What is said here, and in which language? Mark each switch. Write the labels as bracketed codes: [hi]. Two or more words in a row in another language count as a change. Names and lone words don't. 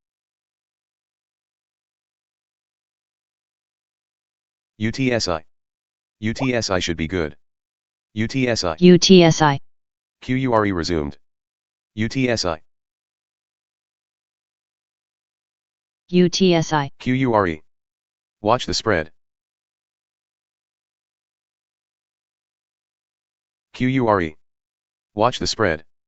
[en] UTSI, UTSI should be good, UTSI, UTSI, QURE resumed, UTSI, UTSI, QURE, watch the spread, QURE, watch the spread,